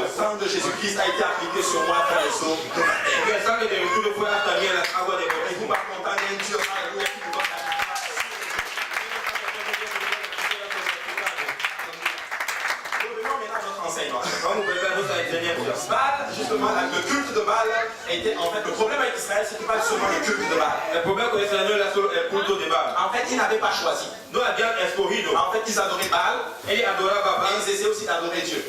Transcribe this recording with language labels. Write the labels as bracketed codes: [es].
[fr] le sang de Jésus-Christ a été appliqué sur moi dans les eaux de ma terre. [es] Porque el sangre de Jesús fue hasta mí en las aguas de [fr] Et [es] Jesús. [fr] vous m'accompagnez, un Dieu, alléluia, qui nous donne la grâce. Revenons maintenant à notre enseignement. [es] Vamos a ver nuestra enseñanza. [fr] Baal, justement, le culte de Baal était, en fait, le problème avec Israël, c'était pas seulement le culte de Baal. [es] El problema con Israel no era solo el culto de Baal. [fr] En fait, ils n'avaient pas choisi. [es] No habían escogido. [fr] En fait, ils adoraient Baal [es] Ellos adoraban a [fr] et [es] Baal. [fr] ils essayaient aussi d'adorer Dieu.